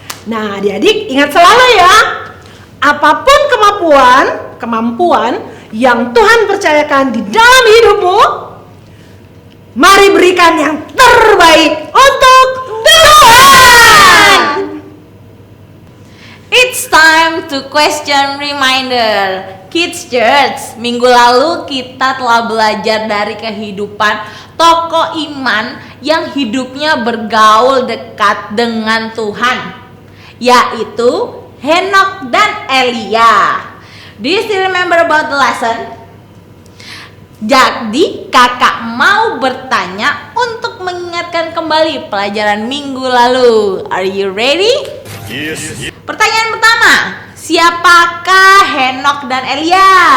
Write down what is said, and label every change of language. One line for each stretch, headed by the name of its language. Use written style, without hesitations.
Indonesian: Nah, adik-adik ingat selalu ya, apapun kemampuan yang Tuhan percayakan di dalam hidupmu, mari berikan yang terbaik untuk Tuhan.
English: It's time to question reminder.
Indonesian: Kids Church, minggu lalu kita telah belajar dari kehidupan tokoh iman yang hidupnya bergaul dekat dengan Tuhan, yaitu Henok dan Elia.
English: Do you still remember about the lesson?
Indonesian: Jadi kakak mau bertanya untuk mengingatkan kembali pelajaran minggu lalu.
English: Are you ready? Yes.
Indonesian: Pertanyaan pertama, siapakah Henok dan Elia?